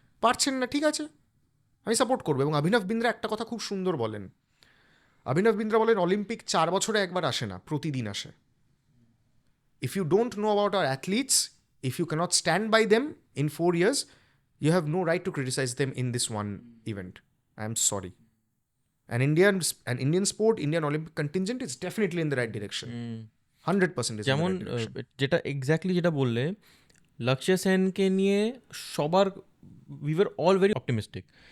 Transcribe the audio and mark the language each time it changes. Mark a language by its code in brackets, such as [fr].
[bn] পারছেন না, ঠিক আছে, আমি সাপোর্ট করবো। এবং অভিনব বিন্দ্রা একটা কথা খুব সুন্দর বলেন। অলিম্পিক 4 বছরে একবার আসে না, প্রতিদিন আসে। [en] If you don't know about our athletes, if you can't stand by them in 4 years, you have no right to criticize them in this one event. I am sorry. An Indian sport, Indian Olympic contingent is definitely in the right direction. 100% is [bn] যেমন [en] in the right direction. [bn] যেটা exactly যেটা বললে, লক্ষ্য সেনকে নিয়ে সবার [en] we were all very optimistic.